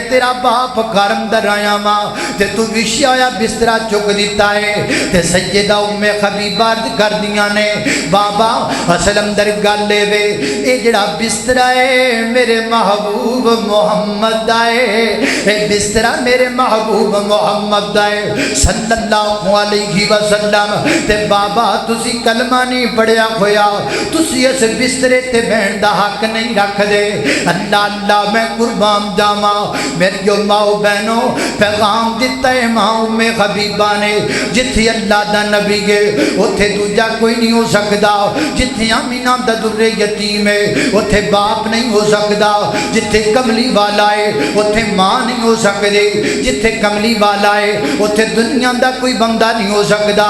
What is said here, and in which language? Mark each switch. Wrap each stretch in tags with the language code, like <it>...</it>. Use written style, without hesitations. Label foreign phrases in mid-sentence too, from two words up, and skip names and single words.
<pa>تیرا باپ گھر اندر آیا واں تے تو وچھے آیا بسترا چک دتا ہے تے سیدہ ام حبیبہ کردیاں نے بابا اصل اندر گل وے یہ جہڑا بسترا ہے میرے محبوب محمد دا ہے یہ بسترا میرے محبوب محمد دا ہے</pa> <ar>صلى الله عليه وسلم</ar> <pa>تے بابا تسی کلمہ نہیں پڑھیا ہویا تسی اس بسترے تے بہن دا حق نہیں رکھدے. اللہ اللہ میں قربان جاوا میری ماؤ بہنو پیغام دتا ہے ماں ام حبیبہ نے جتھے اللہ دا نبی ہے اوتھے دوجا کوئی نہیں ہو سکتا جتھے آمنہ دا در یتیم ہے اوتھے باپ نہیں ہو سکتا جتھے کملی والا ہے اوتھے ماں نہیں ہو سکتی جتھے کملی والا ہے اوتھے دنیا دا کوئی بندہ نہیں ہو سکتا.</pa>